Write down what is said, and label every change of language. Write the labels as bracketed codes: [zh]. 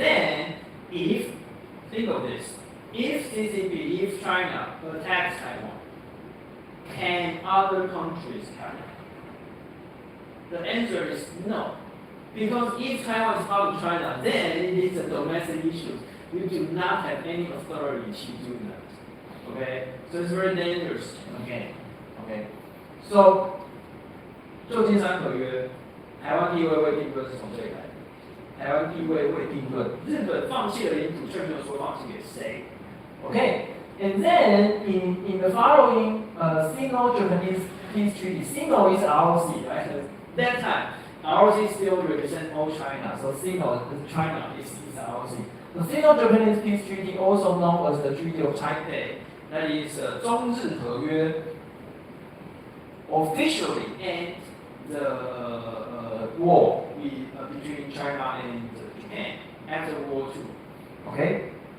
[en] Then, think of this, if CCP, if China attacks Taiwan, can other countries carry it? The answer is no. Because if Taiwan is part of China, then it is a domestic issue. You do not have any authority to do that. Okay? So it's very dangerous again. Okay? [zh] So, 旧金山合约，台湾地位未定论是从这里来的。台湾地位未定论，日本放弃了领土，却没有说放弃给谁。 [en] Okay? And then in the following Sino-Japanese Peace Treaty, Sino is ROC, right? That time, ROC still represents all China, so Sino, China is ROC. The Sino-Japanese Peace Treaty, also known as the Treaty of Taipei, that is 中日合约, officially ends the war between China and Japan after World War II. Okay?